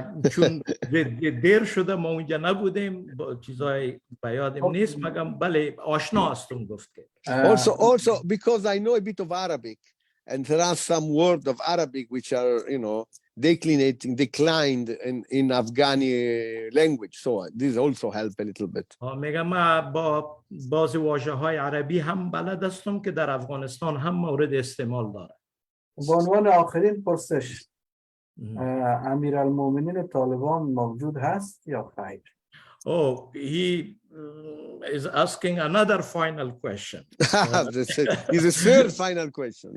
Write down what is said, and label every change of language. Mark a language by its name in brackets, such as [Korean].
[Persian] چون دیر شده ما اونجا نبودیم، چیزای به یادم نیست، مگم بله آشنا هستم گفت که. [English] Also because I know a bit of Arabic and there are some words of Arabic which are declined in Afghani language, so this also help a little bit. [Persian] میگم ما با بعضی واژه‌های عربی هم بلد هستم که در افغانستان هم مورد استعمال داره. به عنوان آخرین پرسش، امیرالمومنین طالبان موجود هست یا خیر؟ [English] Oh, he is asking another final question. It's a third final question.